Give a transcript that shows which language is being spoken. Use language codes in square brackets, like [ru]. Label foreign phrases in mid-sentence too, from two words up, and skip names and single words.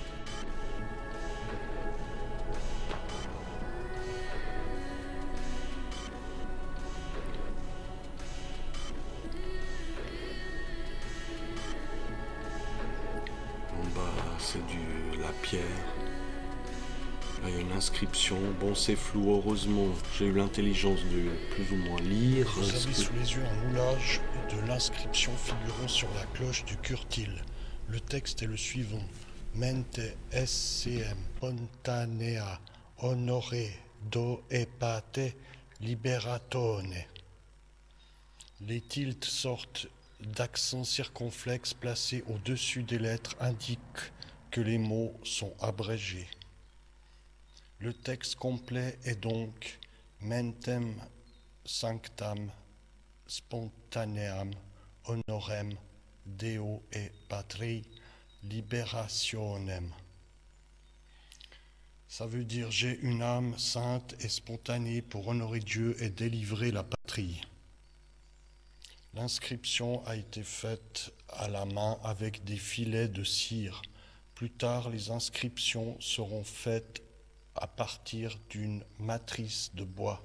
[fr] En bas, c'est la pierre. Là, il y a une inscription. Bon, c'est flou, heureusement. J'ai eu l'intelligence de plus ou moins lire. Vous avez sous les yeux un moulage de l'inscription figurant sur la cloche du Curtil. Le texte est le suivant. [la] Mente SCM spontanea honore do epate liberatone. [fr] Les tilts sortent d'accents circonflexes placés au-dessus des lettres indiquent que les mots sont abrégés. Le texte complet est donc [la] Mentem sanctam spontaneam honorem Deo et Patri liberationem. [fr] Ça veut dire j'ai une âme sainte et spontanée pour honorer Dieu et délivrer la patrie. L'inscription a été faite à la main avec des filets de cire. Plus tard, les inscriptions seront faites à partir d'une matrice de bois.